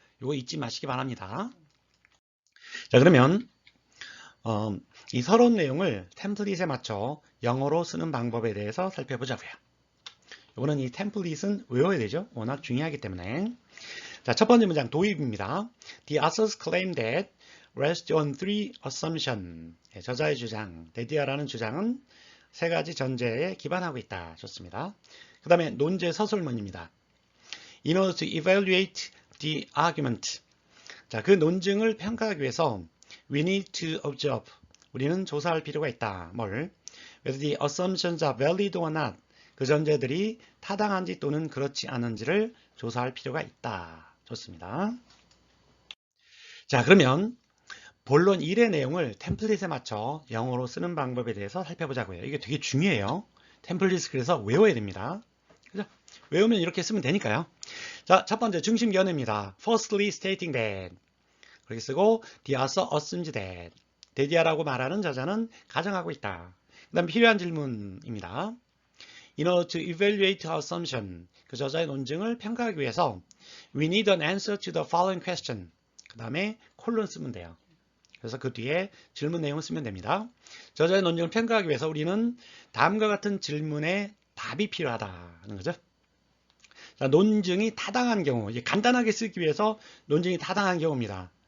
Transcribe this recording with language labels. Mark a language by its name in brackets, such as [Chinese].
[Korean] 이거 잊지 마시기 바랍니다. 자, 그러면 이 서론 내용을 템플릿에 맞춰 영어로 쓰는 방법에 대해서 살펴보자고요. 이거는 이 템플릿은 외워야 되죠. 워낙 중요하기 때문에. 자, 첫 번째 문장 도입입니다. [English] The authors claim that rests on 3 assumptions. [Korean] 예, 저자의 주장, 데디아라는 주장은 3가지 전제에 기반하고 있다. 좋습니다. 그 다음에 논제 서술문입니다. [English] In order to evaluate the argument. [Korean] 자, 그 논증을 평가하기 위해서 [English] we need to observe. [Korean] 우리는 조사할 필요가 있다. 뭘? [English] Whether the assumptions are valid or not. [Korean] 그 전제들이 타당한지 또는 그렇지 않은지를 조사할 필요가 있다. 좋습니다. 자, 그러면 본론 1의 내용을 템플릿에 맞춰 영어로 쓰는 방법에 대해서 살펴보자고요. 이게 되게 중요해요. 템플릿을 그래서 외워야 됩니다. 그죠? 외우면 이렇게 쓰면 되니까요. 자, 첫 번째 중심 견해입니다. [English] Firstly stating that. [Korean] 그렇게 쓰고 [English] the author assumes that. [Korean] 데디아라고 말하는 저자는 가정하고 있다. 그 다음 필요한 질문입니다. [English] In order to evaluate our assumption. [Korean] 그 저자의 논증을 평가하기 위해서 [English] we need an answer to the following question. [Korean] 그 다음에 콜론 쓰면 돼요. 그래서 그 뒤에 질문 내용을 쓰면 됩니다. 저자의 논증을 평가하기 위해서 우리는 다음과 같은 질문에 답이 필요하다는 거죠. 자, 논증이 타당한 경우, 이제 간단하게 쓰기 위해서 논증이 타당한 경우입니다.